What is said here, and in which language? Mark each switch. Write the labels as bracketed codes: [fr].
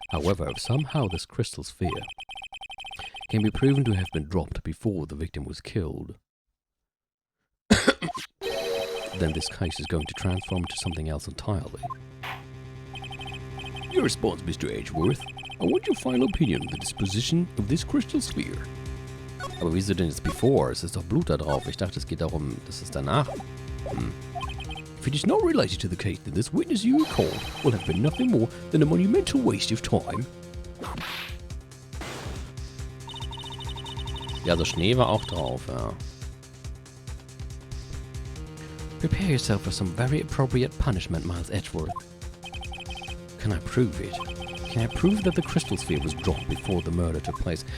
[en] However, if somehow this crystal sphere can be proven to have been dropped before the victim was killed, then this case is going to transform into something else entirely. Your response, Mr. Edgeworth. I want your final opinion on the disposition of this crystal sphere. [de] Aber wieso denn jetzt before? Es ist doch Blut da drauf. Ich dachte, es geht darum, dass es danach. [en] If it is not related to the case, then this witness you recall will have been nothing more than a monumental waste of time. [de] Ja, so Schnee war auch drauf, ja. [en] Prepare yourself for some very appropriate punishment, Miles Edgeworth. Can I prove it? Can I prove that the crystal sphere was dropped before the murder took place?